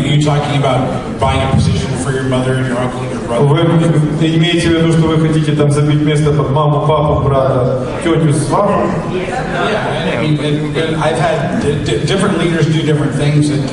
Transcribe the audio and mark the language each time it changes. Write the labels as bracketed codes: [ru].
[en] You talking about buying a position for your mother and your uncle and your brother? [ru] Вы имеете в виду, что вы хотите там забить место под маму, папу, брата, тетю, сваху? [en] Yeah, I mean, I've had different leaders do different things.